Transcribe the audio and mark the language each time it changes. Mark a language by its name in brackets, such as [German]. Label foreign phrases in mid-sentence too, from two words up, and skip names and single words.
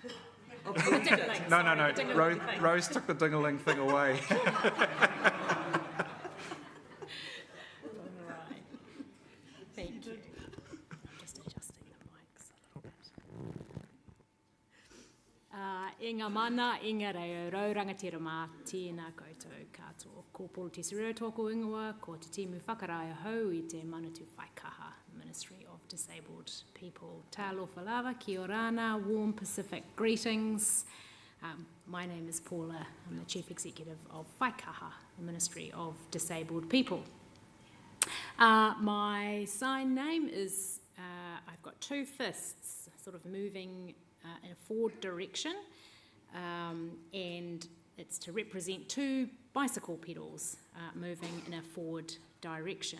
[English] No. Rose took the ding-a-ling thing away. Thank you. I'm just adjusting the mics a little bit. [Māori] E ngā mana, i ngā reo, rau rangatira mā, tēnā koutou katoa. Ko Paul Te Sereo tōku ingoa, ko Te Timu Whakaraia hou i te Manatu Whaikaha, [English] Ministry of Disabled People. [Samoan] Tā alofa lava, [Rarotongan] kia orana, [English] warm Pacific greetings. My name is Paula. I'm the Chief Executive of Whaikaha, the Ministry of Disabled People. My sign name is, I've got two fists sort of moving in a forward direction, and it's to represent two bicycle pedals moving in a forward direction.